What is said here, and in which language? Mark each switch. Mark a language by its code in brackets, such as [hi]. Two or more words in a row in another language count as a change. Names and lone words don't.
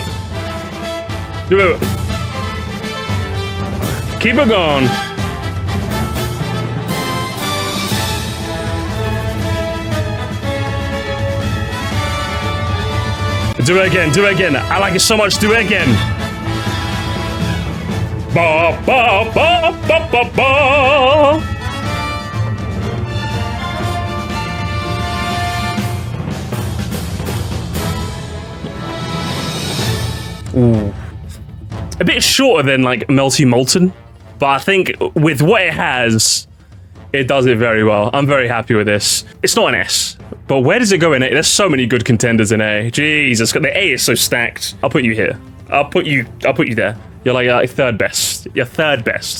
[en] Do it. Keep it going. Do it again, do it again. I like it so much, do it again. Ba, ba, ba, ba, ba, ba. Ooh. A bit shorter than like Melty Molten, but I think with what it has, it does it very well. I'm very happy with this. It's not an S, but where does it go in A? There's so many good contenders in A. Jesus, the A is so stacked. I'll put you here. I'll put you there. You're like third best. You're third best.